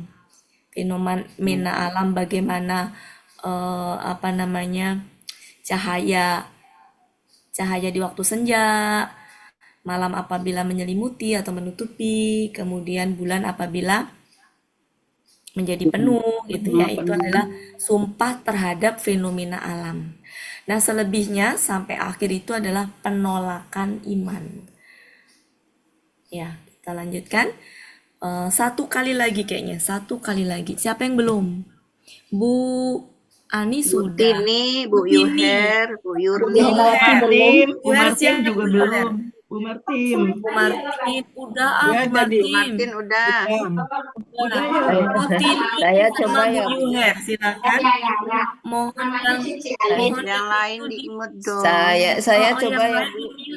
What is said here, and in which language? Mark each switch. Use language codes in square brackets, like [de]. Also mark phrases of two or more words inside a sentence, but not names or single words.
[id] Fenomena alam bagaimana apa namanya cahaya di waktu senja, malam apabila menyelimuti atau menutupi, kemudian bulan apabila menjadi penuh gitu ya. Itu adalah sumpah terhadap fenomena alam. Nah, selebihnya sampai akhir itu adalah penolakan iman. Ya, kita lanjutkan. Satu kali lagi kayaknya, satu kali lagi. Siapa yang belum? Bu Ani Bu sudah. Tini, Bu Yuher, Bu Yurni. Bu Martin juga belum. Bu Martin. Bu Martin udah Ya, Bu jadi Martin udah. Udah ya. Bu Tini Saya sama coba Bu ya. Yuher, silakan. Mohon Yang lain di-mute dong. Saya coba yang ya lain Bu, di-mute